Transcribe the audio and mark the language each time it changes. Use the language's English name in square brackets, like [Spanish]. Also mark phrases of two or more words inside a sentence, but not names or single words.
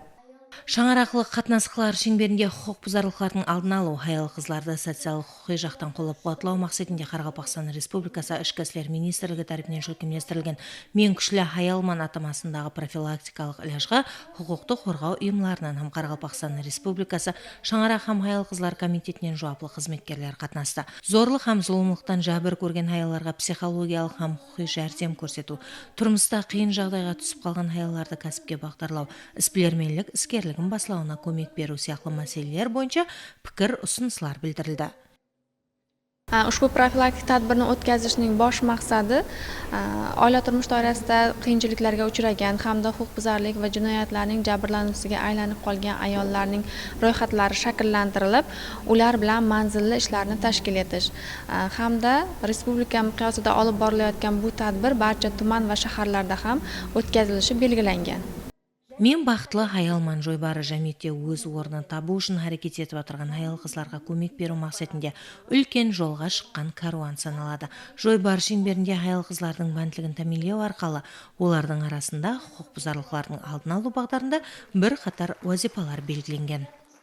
[Kara-Kalpak] Шаңырақлық қатынасқылар шеңберінде құқық бұзарлықтардың алдын алу, аял қызларды социалдық құқи жақтан қолдап қуаттылау мақсатында Қарақалпақстан Республикасы Ішкі істер министрлігі тарапынан жүргізілген мен күшлі хаялман атамасындағы профилактикалық ілажға құқықты қорғау ұйымларынан һәм Қарақалпақстан Республикасы Шаңырақ һәм аял қызлар комитетінен жауаплы қызметкерлер қатынасты. Зорлық һәм зұлымдықтан жәбір көрген аяларға психологиялық һәм құқи жәрдем көрсету, тұрмыста қиын жағдайға түсіп қалған аяларды кәсіпке бағдарлау, іспілермелік іскерлігін басылауына көмек беру сияқты мәселелер бойынша пікір ұсыныстар білдірілді. [Uzbek] Ushbu profilaktik tadbirni o'tkazishning bosh maqsadi oila turmush doirasida qiyinchiliklarga uchragan hamda huquqbuzarlik va jinoyatlarning jabrlanuvchisiga aylanib qolgan ayollarning ro'yxatlari shakllantirilib, ular bilan manzilli ishlarni tashkil etish hamda respublika miqyosida olib borilayotgan bu tadbir barcha tuman va shaharlarda ham o'tkazilishi belgilangan. [Kara-Kalpak] Мен бақытлы аялман жойбары жәмиетте өз орнын табу үшін әрекет етіп отырған аял қызларға көмек беру мақсатында үлкен жолға шыққан каруан саналады. Жойбары шеңберінде аял қызлардың мәнділігін тәминлеу арқылы олардың арасында құқық бұзарлықтардың алдын алу бағдарында бір қатар вазипалар белгіленген.